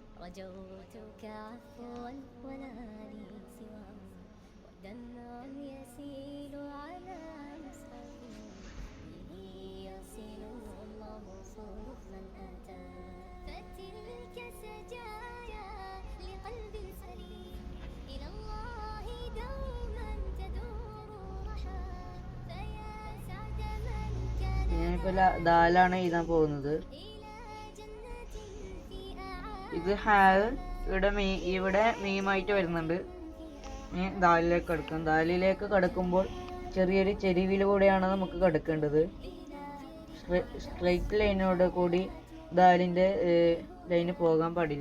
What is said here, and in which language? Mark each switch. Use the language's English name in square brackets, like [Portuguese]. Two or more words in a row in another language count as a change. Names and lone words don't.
[Arabic] رجوتك عفوا ولا لي سوى ودمع يسيل على مصحفي به يصل الله صوف من أتى فتلك سجايا لقلب سليم إلى الله دوما تدور رحى فيا سعد من كان [Malayalam] ഞാനിപ്പോൾ ദാലാണ് എഴുതാൻ പോകുന്നത്. ഇത് ഇവിടെ മീമായിട്ട് വരുന്നുണ്ട്. ഇനി ദാലിലേക്ക് കടക്കും. ദാലിലേക്ക് കടക്കുമ്പോൾ ചെറിയൊരു ചെരിവിലൂടെയാണ് നമുക്ക് കടക്കേണ്ടത്. [English] straight line [Malayalam] കൂടി ദാലിൻ്റെ ലൈന് പോകാൻ പാടില്ല.